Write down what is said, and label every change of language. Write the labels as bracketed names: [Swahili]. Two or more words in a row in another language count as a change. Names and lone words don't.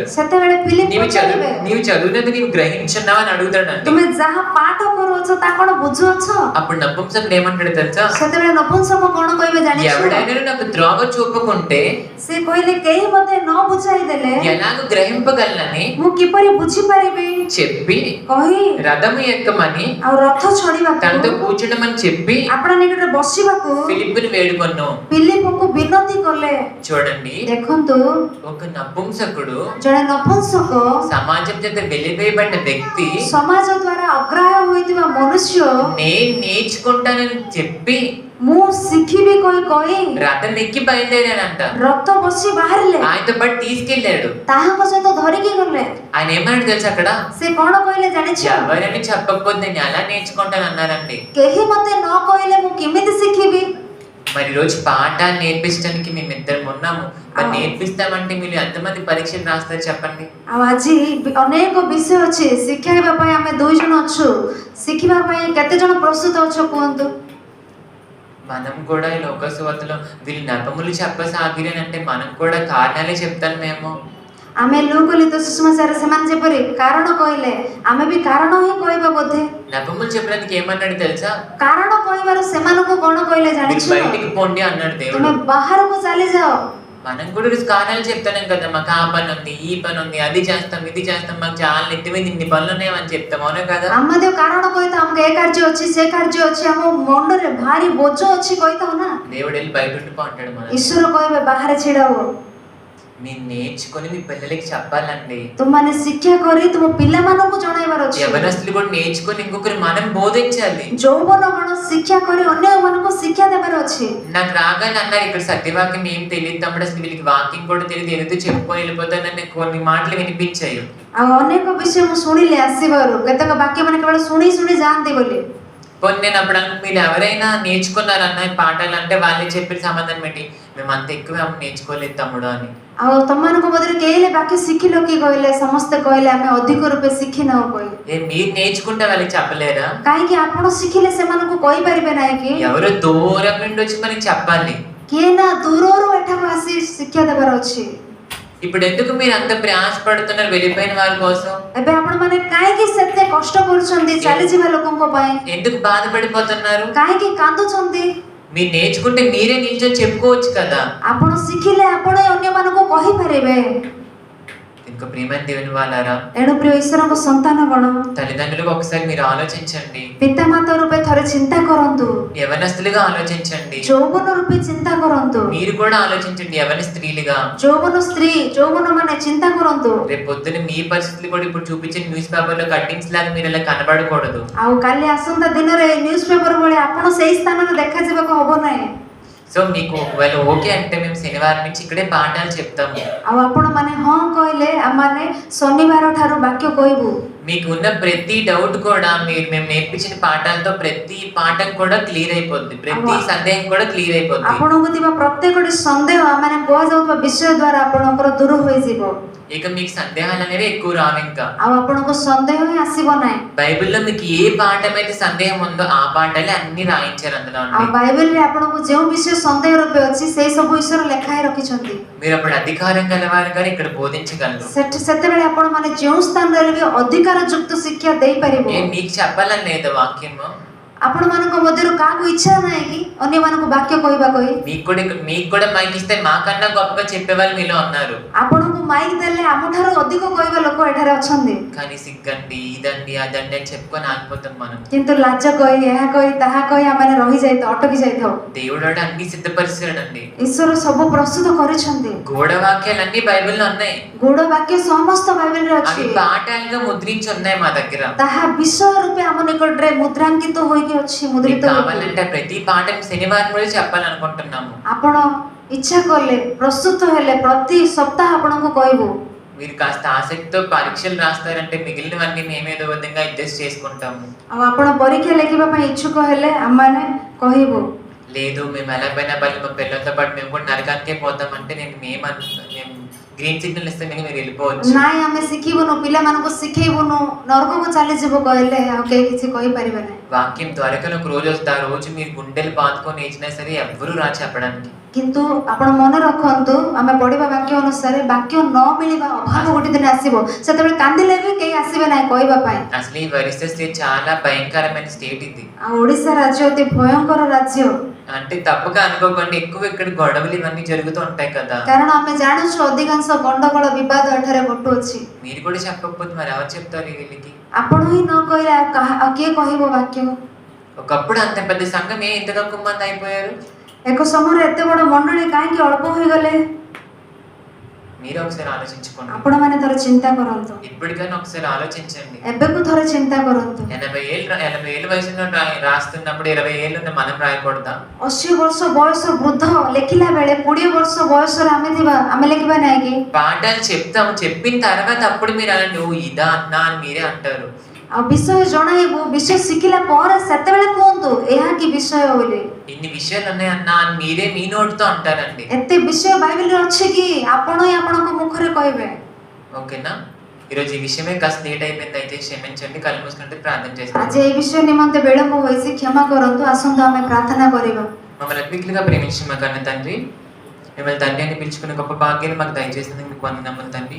[Odia] ସେତେବେଳେ ଫିଲିପ ପଚାରିବେ [Telugu] నీవు చదివినది నీవు గ్రహించున్నావా అని అడుగుతాడండి. [Odia] ତୁମେ ଯାହା ପାଠ କରୁଅଛ ତା କଣ ବୁଝୁଅଛ [Telugu] అప్పుడు నపుంసకుడు ఏమంటాడు తెలుసా? [Odia] ସେତେବେଳେ ନପୁଂସକ କଣ କହିବେ ଜାଣିଛ [Telugu] ఎవడైనా నాకు ద్రోవ చూపుకుంటే [Odia] ସେ କହିଲେ କେହି ମୋତେ ନ ବୁଝାଇ ଦେଲେ [Telugu] ఎలాగ గ్రహింపగలనని [Odia] ମୁଁ କିପରି ବୁଝିପାରିବି [Telugu] చెప్పి [Odia] କହି [Telugu] రథము ఎక్కమని [Odia] ଆଉ రଥ ଛଡିବାକୁ [Telugu] తనతో కూర్చుండమని చెప్పి [Odia] ଆପଣ ନିକଟରେ ବସିବାକୁ [Telugu] ఫిలిప్పుని వేడుకొను. [Odia] ଫିଲିପଙ୍କୁ ବିନତି କଲେ [Telugu] చూడండి, [Odia] ଦେଖନ୍ତୁ [Telugu] ఒక నపుంసకుడు [Odia] ଜଣେ ନପୁଂସକ [Telugu] సమాజం చేత వెలివేయబడిన వ్యక్తి [Odia] ସମାଜ ଦ୍ୱାରା ଅଗ୍ରାହ୍ୟ ହୋଇଥିବା ମନୁଷ୍ୟ [Telugu] నేను నేర్చుకుంటానని చెప్పి [Odia] ମୁଁ ଶିଖିବି କହି [Telugu] రథం ఎక్కి బయలుదేరాడంట. [Odia] ରଥ ବସି ବାହାରିଲେ [Telugu] ఆయనతో పాటు తీసుకెళ్లాడు. [Odia] ତାହାଙ୍କ ସହିତ ଧରିକି ଗଲେ [Telugu] ఆయన ఏమన్నాడు తెలుసా? అక్కడ [Odia] ସେ କଣ କହିଲେ ଜାଣିଛ [Telugu] ఎవరని చెప్పకపోతే నేను ఎలా నేర్చుకుంటాను అన్నారండి. [Odia] କେହି ମୋତେ ନ କହିଲେ ମୁଁ କେମିତି ଶିଖିବି [Telugu] మరి రోజు పాఠాలు నేర్పించడానికి మేము ఇద్దరం ఉన్నాము. మరి అవును. నేర్పిస్తామంటే మీరు ఎంతమంది పరీక్షలు రాస్తారు చెప్పండి? [Odia] ଆଉ ଆଜି ଅନେକ ବିଷୟ ଅଛି ଶିଖାଇବା ପାଇଁ ଆମେ 2 ଜଣ ଅଛୁ ଶିଖିବା ପାଇଁ କେତେ ଜଣ ପ୍ରସ୍ତୁତ ଅଛ କୁହନ୍ତୁ? [Telugu] మనం కూడా ఈ లోక సువార్తలో వీళ్ళు నెపములు చెప్పసాగిరి అని అంటే మనం కూడా కారణాలే చెప్తాను మేము. [Odia] ଆମେ ଲୁକ ଲିତ ସୁସମାଚାର ସେମାନେ ଯେପରି କାରଣ କହିଲେ ଆମେ ବି କାରଣ ହିଁ କହିବା ବୋଧେ। [Telugu] నెపములు చెప్పడానికి ఏమన్నాడు తెలుసా? [Odia] କାରଣ କହିବାରୁ ସେମାନଙ୍କୁ କ'ଣ କହିଲେ [Telugu] మీరు [Odia] ଜାଣିଛ? [Telugu] బయటికి పోండి అన్నాడు దేవుడు. [Odia] ତୁମେ ବାହାରକୁ ଚାଲିଯାଅ। [Telugu] మనం కూడా ఈరోజు కారణాలు చెప్తాం కదా, మాకు ఆ పని ఉంది, ఈ పని ఉంది, అది చేస్తాం, ఇది చేస్తాం, మాకు చాలా నెత్తి మీద ఇన్ని పనులు ఉన్నాయని చెప్తాం, అవునా కదా? [Odia] ଆମେ ମଧ୍ୟ କାରଣ କହିଥାଉ ଆମକୁ ଏ କାର୍ଯ୍ୟ ଅଛି ସେ କାର୍ଯ୍ୟ ଅଛି ଆମ ମୁଣ୍ଡରେ ଭାରି ବୋଝ ଅଛି କହିଥାଉ ନା। [Telugu] దేవుడు వెళ్ళి బయట ఉండిపో అంటాడు మనం. [Odia] ଈଶ୍ୱର କହିବେ ବାହାରେ ଛିଡ଼ା ହୁଅ। [Telugu] మీరు నేర్చుకొని మీ పిల్లలకి చెప్పాలండి. [Odia] ତୁମମାନେ ଶିକ୍ଷା କରି ତୁମ ପିଲାମାନଙ୍କୁ ଜଣାଇବାର ଅଛି। [Telugu] యవనస్తులు కూడా నేర్చుకొని ఇంకొకరు మనం బోధించాలి. [Odia] ଯୌବନ ଗଣ ଶିକ୍ଷା କରି ଅନ୍ୟମାନଙ୍କୁ ଶିକ୍ଷା ଦେବାର ଅଛି। [Telugu] నాకు రాగానే అన్నారు ఇక్కడ సత్యవాక్యం ఏం తెలియదు తమ్ముడు, అసలు వీళ్ళకి వాక్యం కూడా తెలియదు, ఏదో చెప్పుకొని వెళ్ళిపోతానని కొన్ని మాటలు వినిపించాయి. [Odia] ଆଉ ଅନେକ ବିଷୟ ମୁଁ ଶୁଣିଲି ଆସିବାରୁ କେତେକ ବାକ୍ୟ ମାନେ କେବଳ ଶୁଣି ଶୁଣି ଯାଆନ୍ତି ବୋଲି। [Telugu] పోనీ నేను అప్పుడు మీరు ఎవరైనా నేర్చుకున్నారన్న ఈ పాఠాలు అంటే వాళ్ళే చెప్పిన సమాధానం ఏంటి, మేము అంత ఎక్కువ నేర్చుకోలేదు తమ్ముడు అని. [Odia] ଆଉ ତମମାନଙ୍କ ମଧ୍ୟରେ କେହି ହେଲେ ବାକ୍ୟ ଶିଖିଲ କି କହିଲେ ସମସ୍ତେ କହିଲେ ଆମେ ଅଧିକ ରୂପେ ଶିଖିନାଉ କହିଲେ। [Telugu] మీరు నేర్చుకుంటే వాళ్ళకి చెప్పలేరా? [Odia] କାହିଁକି ଆପଣ ଶିଖିଲେ ସେମାନଙ୍କୁ କହିପାରିବେ ନାହିଁ କି? [Telugu] ఎవరో దూరం నుండి వచ్చి మనకి చెప్పాలి। [Odia] କିଏ ନା ଦୂରରୁ ଏଠାକୁ ଆସି ଶିକ୍ଷା ଦେବାର ଅଛି। [Telugu] ఇప్పుడు ఎందుకు మీరు అంత ప్రయాసపడుతున్నారు వెళ్ళిపోయిన వారి కోసం? [Odia] ଏବେ ଆପଣମାନେ କାହିଁକି ସେତେ କଷ୍ଟ କରୁଛନ୍ତି ଚାଲିଯିବା ଲୋକଙ୍କ ପାଇଁ? [Telugu] ఎందుకు బాధపడిపోతున్నారు? [Odia] କାହିଁକି କାନ୍ଦୁଛନ୍ତି? [Telugu] మీరు నేర్చుకుంటే మీరే నిల్చొని చెప్పుకోవచ్చు కదా। [Odia] ଆପଣ ଶିଖିଲେ ଆପଣ ଅନ୍ୟମାନଙ୍କୁ କହିପାରିବେ। [Telugu] ఇంకా ప్రియమైన దేవుని వాళ్ళారా, [Odia] ଏଣୁ ପ୍ରିୟ ଈଶ୍ୱରଙ୍କ ସନ୍ତାନ ଗଣ, [Telugu] తల్లిదండ్రులకు ఒకసారి మీరు ఆలోచించండి, [Odia] ପିତାମାତା ରୂପେ ଥରେ ଚିନ୍ତା କରନ୍ତୁ, [Telugu] యవనస్తులుగా ఆలోచించండి, [Odia] ଯୌବନ ରୂପେ ଚିନ୍ତା କରନ୍ତୁ, [Telugu] మీరు కూడా ఆలోచించండి యవన స్త్రీలుగా, [Odia] ଯୌବନ ସ୍ତ୍ରୀ ଯୌବନ ମାନେ ଚିନ୍ତା କରନ୍ତୁ। [Telugu] రేపు పొద్దున మీ పరిస్థితులు కూడా ఇప్పుడు చూపించిన [English] news paper [Telugu] లో కట్టింగ్స్ లాగా మీరు ఇలా కనబడకూడదు। [Odia] ଆଉ କାଲି ଆସନ୍ତା ଦିନରେ [English] news paper [Odia] ଭଳି ଆପଣ ସେଇ ସ୍ଥାନରେ ଦେଖାଯିବାକୁ ହବ ନାହିଁ। [Telugu] సో మీకు ఒకవేళ ఓకే అంటే మేము శనివారం నుంచి ఇక్కడే పాఠాలు చెప్తాము। [Odia] ଆଉ ଆପଣ ମାନେ ହଁ କହିଲେ ଆମମାନେ ଶନିବାର ଠାରୁ ବାକ୍ୟ କହିବୁ। [Telugu] మీకు ఉన్న ప్రతి డౌట్ కూడా మేము నేర్పించిన పాఠాలతో ప్రతి పాఠం కూడా క్లియర్ అయిపోద్ది, ప్రతి సందేహం కూడా క్లియర్ అయిపోద్ది। [Odia] ଆପଣଙ୍କୁ ଥିବା ପ୍ରତ୍ୟେକଟି ସନ୍ଦେହ ମାନେ କୁହାଯାଉଥିବା ବିଷୟ ଦ୍ୱାରା ଆପଣଙ୍କର ଦୂର ହୋଇଯିବ। [Telugu] ఇక మీకు సందేహాలు అనేవి ఎక్కువ రావు ఇంకా। [Odia] ଆଉ ଆପଣଙ୍କୁ ସନ୍ଦେହ ହିଁ ଆସିବ ନାହିଁ। [Telugu] బైబిల్లో మీకు ఏ పాఠం అయితే సందేహం ఉందో ఆ పాఠాలే అన్ని రాయించారు అందులో। [Odia] ଆଉ ବାଇବେଲରେ ଆପଣଙ୍କୁ ଯେଉଁ ବିଷୟ ସନ୍ଦେହ ରୂପେ ଅଛି ସେଇ ସବୁ ଈଶ୍ୱର ଲେଖାଇ ରଖିଛନ୍ତି। [Telugu] మీరు అప్పుడు అధికారం గలవారు గారు ఇక్కడ బోధించగలరు। [Odia] ସେତେବେଳେ ଆପଣ ମାନେ ଯେଉଁ ସ୍ଥାନରେ ବି ଅଧିକାର ଯୁକ୍ତ ଶିକ୍ଷା ଦେଇପାରିବେ। [Telugu] మీకు చెప్పాలని లేదు వాక్యము, [Odia] ଆପଣମାନଙ୍କ ମଧ୍ୟରୁ କାହାକୁ ଇଚ୍ଛା ନାହିଁ କି ଅନ୍ୟମାନଙ୍କୁ ବାକ୍ୟ କହିବା କହି? [Telugu] మీకు కూడా మైక్ ఇస్తే మాకన్నా గొప్పగా చెప్పేవాళ్ళు మీలో ఉన్నారు। [Odia] ଆପଣଙ୍କୁ ମାଇକ୍ ଦେଲେ ଆମଠାରୁ ଅଧିକ କହିବା ଲୋକ ଏଠାରେ ଅଛନ୍ତି। [Telugu] కానీ సిగ్గండి ఇదండి అదండి అని చెప్పుకొని ఆగిపోతాం మనం। [Odia] କିନ୍ତୁ ଲାଜ କହି ଏହା କହି ତାହା କହି ଆମେ ରହିଯାଇଥାଉ, ଅଟକି ଯାଇଥାଉ। [Telugu] దేవుడు అన్ని సిద్ధపరిచాడండి। [Odia] ଈଶ୍ୱର ସବୁ ପ୍ରସ୍ତୁତ କରିଛନ୍ତି। [Telugu] గూఢ వాక్యాలు అన్ని బైబిల్లో ఉన్నాయి, [Odia] ଗୂଢ ବାକ୍ୟ ସମସ୍ତ ବାଇବେଲରେ [Telugu] అవి [Odia] ଅଛି। [Telugu] పాఠాలుగా ముద్రించి ఉన్నాయి మా దగ్గర। [Odia] ତାହା ବିଷୟ ରୂପେ ଆମ ନିକଟରେ ମୁଦ୍ରାଙ୍କିତ ହୋଇକି ଅଛି, ମୁଦ୍ରିତ ହୋଇକି। [Telugu] కావాలంటే ప్రతి పాఠం శనివారం రోజు చెప్పాలనుకుంటున్నాము। [Odia] ଆପଣ ଇଚ୍ଛା କଲେ ପ୍ରସ୍ତୁତ ହେଲେ ପ୍ରତି ସପ୍ତାହ ଆପଣଙ୍କୁ କହିବୁ। [Telugu] మీరు కాస్త ఆసక్తితో పరీక్షలు రాస్తారంటే మిగిలినవన్నీ మేమేదో విధంగా అడ్జస్ట్ చేసుకుంటాము। [Odia] ଆଉ ଆପଣ పରୀକ୍ଷା ଲେଖିବା ପାଇଁ ଇଚ୍ଛୁକ ହେଲେ ଆମମାନେ କହିବୁ। [Telugu] లేదు మేము ఎలా పోయినా పర్లేదు మా పిల్లలతో పాటు మేము కూడా నరకానికే పోతామంటే మేము [English] green signal [Telugu] ఇస్తే మీరు వెళ్ళిపోవచ్చు। [Odia] ନାଇଁ ଆମେ ଶିଖିବୁନୁ, ପିଲାମାନଙ୍କୁ ଶିଖେଇବୁନୁ, ନରକକୁ ଚାଲିଯିବୁ କହିଲେ ଆଉ କେହି କିଛି କହିପାରିବେ ନାହିଁ। [Telugu] వాక్యం త్వరగా ఒక రోజు వస్తే ఆ రోజు మీరు గుండెలు బాదుకొని వేసినా సరే ఎవ్వరూ రా చెప్పడానికి। [Odia] କିନ୍ତୁ ଆପଣ ମନେ ରଖନ୍ତୁ ଆମେ ପଢିବା ବାକ୍ୟ ଅନୁସାରେ ବାକ୍ୟ ନ ମିଳିବା ଅଭାବ ଗୋଟେ ଦିନ ଆସିବ, ସେତେବେଳେ କାନ୍ଦିଲେ ବି କେହି ଆସିବେ ନାହିଁ କହିବା ପାଇଁ। [Telugu] అసలు ఈ ఒరిస్సా స్టేట్ చాలా భయంకరమైన స్టేట్ ఇది। [Odia] ଆଉ ଓଡ଼ିଶା ରାଜ୍ୟ ଅତି ଭୟଙ୍କର ରାଜ୍ୟ। [Telugu] అంటే తప్పుగా అనుకోకండి, ఎక్కువ ఇక్కడ గొడవలు ఇవన్నీ జరుగుతూ ఉంటాయి కదా। [Odia] କାରଣ ଆମେ ଜାଣୁଛୁ ଅଧିକାଂଶ ଗଣ୍ଡଗୋଳ ବିବାଦ ଏଠାରେ ଘଟୁଅଛି। [Telugu] మీరు కూడా చెప్పకపోతే మరి ఎవరు చెప్తారు వీళ్ళకి? [Odia] ଆପଣ ହିଁ ନ କହିଲେ ଆଉ କିଏ କହିବ ବାକ୍ୟ? [Telugu] ఒకప్పుడు అంత పెద్ద సంఘం ఇంత తక్కువ మంది అయిపోయారు? [Odia] ଏକ ସମୟରେ ଏତେ ବଡ଼ ମଣ୍ଡଳୀ କାହିଁକି ଅଳ୍ପ ହୋଇଗଲେ? [Telugu] మీరు ఒకసారి ఆలోచించుకోండి। [Odia] ଆପଣମାନେ ଥରେ ଚିନ୍ତା କରନ୍ତୁ, [Telugu] ఇప్పటికైనా ఒకసారి ఆలోచించండి। [Odia] ଏବେକୁ ଥରେ ଚିନ୍ତା କରନ୍ତୁ। [Telugu] 80 ఏళ్ళ వయసులో రాస్తున్నప్పుడు 20 ఏళ్ళు మనం రాయకూడదా? [Odia] 80 ବର୍ଷ ବୟସ ବୃଦ୍ଧ ଲେଖିଲା ବେଳେ 20 ବର୍ଷ ବୟସରେ ଆମେ ଲେଖିବା ନାହିଁ କି? [Telugu] పాఠాలు చెప్తాము, చెప్పిన తర్వాత అప్పుడు మీరు అనండి ఓ ఇదా అన్నా అని మీరే అంటారు। [Odia] ଆଉ ବିଷୟ ଜଣାଇବୁ, ବିଷୟ ଶିଖିଲା ପରେ ସେତେବେଳେ କୁହନ୍ତୁ ଏହା କି ବିଷୟ ବୋଲି। [Telugu] ఇన్ని విషయాలు ఉన్నాయన్నా అని మీరే మీ నోటితో అంటారండి. ଏତେ ବିଷୟ ବାଇବେଲରେ ଅଛି କି ଆପଣ ହିଁ ଆପଣଙ୍କ ମୁଖରେ କହିବେ। ఓకేనా? ఈరోజు ఈ విషయమే కాస్త లేట్ అయిపోయింది, అయితే క్షమించండి. కళ్ళు మూసుకుంటే ప్రార్థన [Odia] ଆଜି [Telugu] చేస్తాను. [Odia] ଏହି ବିଷୟ ନିମନ୍ତେ ବିଳମ୍ବ ହୋଇଛି, କ୍ଷମା କରନ୍ତୁ। ଆସନ୍ତୁ ଆମେ ପ୍ରାର୍ଥନା କରିବା। [Telugu] మమ్మల్ని అద్భుతంగా ప్రేమించిన మా కన్న తండ్రి, మిమ్మల్ని తండ్రి అని పిలుచుకునే గొప్ప భాగ్యాన్ని మాకు దయచేసినందుకు మీకు వందనములు తండ్రి.